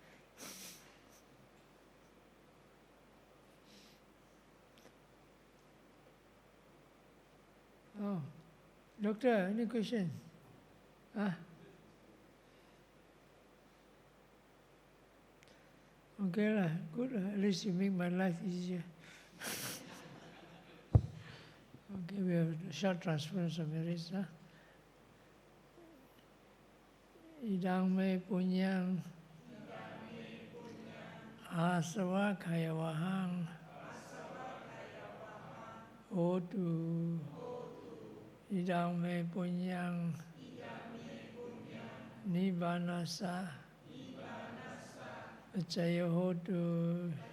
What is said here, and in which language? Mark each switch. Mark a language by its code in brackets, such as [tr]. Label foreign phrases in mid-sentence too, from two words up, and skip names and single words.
[en] Oh, doctor, any question? Okay lah, good. At least you make my life easier. Okay, we have a short transference of merits. [pi] Idang me punyang asava kayawahang hotu. Idang me punyang nibbanasa pacaya hotu.